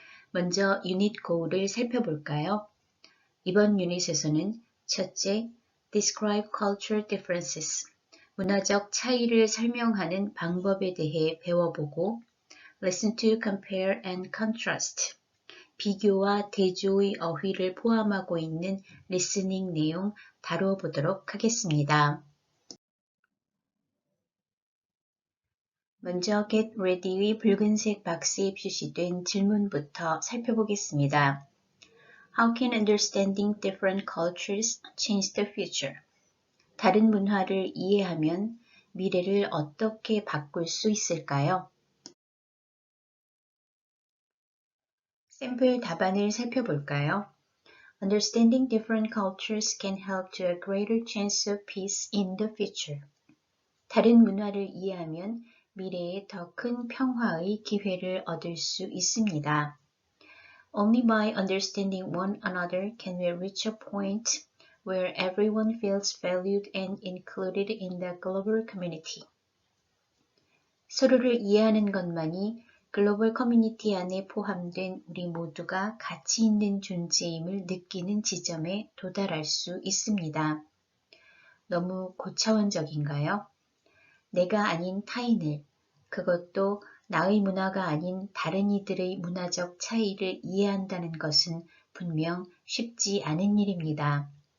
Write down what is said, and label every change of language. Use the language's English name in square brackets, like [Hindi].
[Korean] 먼저 유닛 고울을 살펴볼까요? 이번 유닛에서는 첫째, [English] Describe Cultural Differences, [Korean] 문화적 차이를 설명하는 방법에 대해 배워보고 [English] Listen to Compare and Contrast, [Korean] 비교와 대조의 어휘를 포함하고 있는 리스닝 내용 다루어 보도록 하겠습니다. 먼저 Get Ready의 붉은색 박스에 표시된 질문부터 살펴보겠습니다. [English] How can understanding different cultures change the future? [Korean] 다른 문화를 이해하면 미래를 어떻게 바꿀 수 있을까요? 샘플 답안을 살펴볼까요? [English] Understanding different cultures can help to a greater chance of peace in the future. [Korean] 다른 문화를 이해하면 미래에 더 큰 평화의 기회를 얻을 수 있습니다. [English] Only by understanding one another can we reach a point where everyone feels valued and included in the global community. [Korean] 서로를 이해하는 것만이 글로벌 커뮤니티 안에 포함된 우리 모두가 가치 있는 존재임을 느끼는 지점에 도달할 수 있습니다. 너무 고차원적인가요? 내가 아닌 타인을, 그것도 나의 문화가 아닌 다른 이들의 문화적 차이를 이해한다는 것은 분명 쉽지 않은 일입니다.